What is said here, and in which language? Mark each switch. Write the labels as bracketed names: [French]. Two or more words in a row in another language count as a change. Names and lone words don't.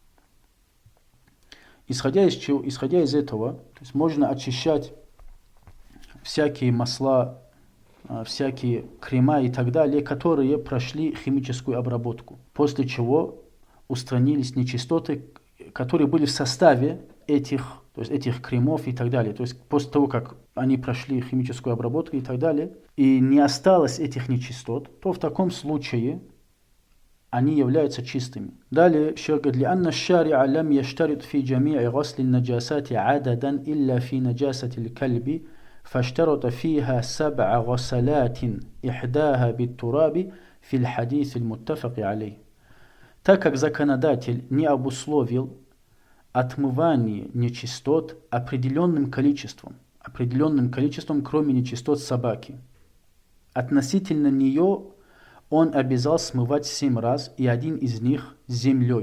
[Russian] Исходя из этого, то есть можно очищать всякие масла, всякие крема и так далее, которые прошли химическую обработку, после чего устранились нечистоты, которые были в составе этих кремов и так далее. То есть после того, как они прошли химическую обработку и так далее, и не осталось этих нечистот, то в таком случае они являются чистыми. Далее шейх говорит: [Arabic] «لأن الشريعة لم تشترط في جميع غسل النجاسات عددا إلا في نجاسة الكلب, فاشترط فيها 7 غسلات إحداها بالتراب في الحديث المتفق عليه». [Russian] Так как законодатель не обусловил отмывание нечистот определенным количеством, кроме нечистот собаки, относительно нее он обязал смывать 7 раз, и один из них землей.